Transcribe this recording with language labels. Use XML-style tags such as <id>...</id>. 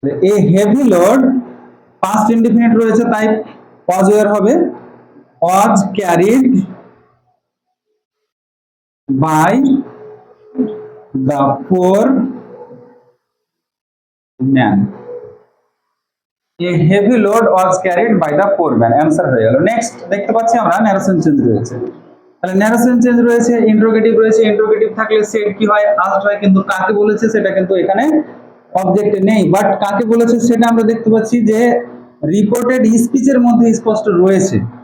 <en>A heavy load past indefinite রয়েছে, তাই was were হবে was carried by the poor man. A heavy load was carried by the poor man,</en> <bn>answer হয়ে গেল। Next দেখতে পাচ্ছি আমরা ন্যারেশন চেঞ্জ রয়েছে। তাহলে ন্যারেশন চেঞ্জ রয়েছে, ইন্টারোগেটিভ রয়েছে। ইন্টারোগেটিভ থাকলে সেড কি হয়, আস্কড হয়, কিন্তু কাকে বলেছে সেটা কিন্তু এখানে অবজেক্টে নেই। বাট কাকে বলেছে সেটা আমরা দেখতে পাচ্ছি যে রিপোর্টেড স্পিচের মধ্যে স্পষ্ট রয়েছে।</bn>